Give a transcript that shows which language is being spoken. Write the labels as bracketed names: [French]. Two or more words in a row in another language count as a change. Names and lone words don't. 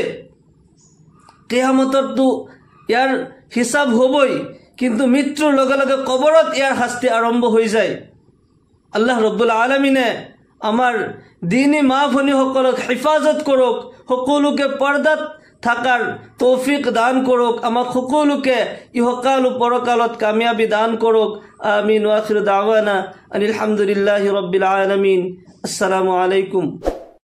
[Assamese] কিয়ামততো ইয়াৰ হিচাপ হ'বই, কিন্তু মৃত্যুৰ লগে লগে কবৰত ইয়াৰ শাস্তি আৰম্ভ হৈ যায়। আল্লাহ ৰব্বুল আলামিনে আমাৰ দিনী মা ভনীসকলক হিফাজত কৰক, সকলোকে পৰ্দাত থাকাৰ তৌফিক দান কৰক, আমাক সকলোকে ইহকাল ও পৰকালত কামিয়াবি দান কৰক। আমিন। [Arabic] وآخر دعوانا أن الحمد لله رب العالمين. السلام عليكم.